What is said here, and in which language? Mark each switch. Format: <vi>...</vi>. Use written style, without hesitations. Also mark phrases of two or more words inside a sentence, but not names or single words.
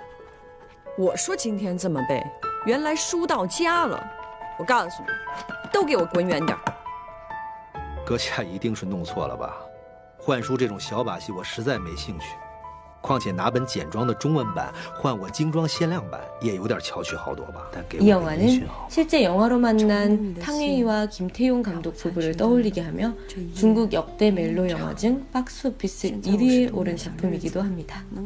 <zh>我说今天这么背，原来书到家了。我告诉你，都给我滚远点。阁下一定是弄错了吧？换书这种小把戏我实在没兴趣。况且拿本简装的中文版换我精装限量版，也有点巧取豪夺吧。</zh> <ko>이 영화는 실제 영화로 만난 탕웨이와 김태용 감독 부부를 떠올리게 하며 중국 역대 멜로 영화 중 박스오피스 1위에 오른 작품이기도 합니다.</ko>